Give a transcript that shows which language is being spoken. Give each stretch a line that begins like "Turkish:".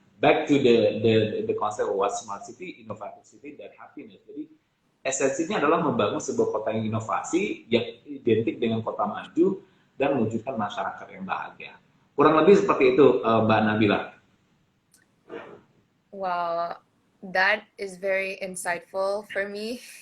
English: Back to the concept of what smart city, innovative city, dan happiness.
Indonesian: Jadi esensinya adalah membangun sebuah kota yang inovasi yang identik dengan kota maju dan mewujudkan masyarakat yang bahagia. Kurang lebih seperti itu, Mbak Nabila.
English: Wow, that is very insightful for me.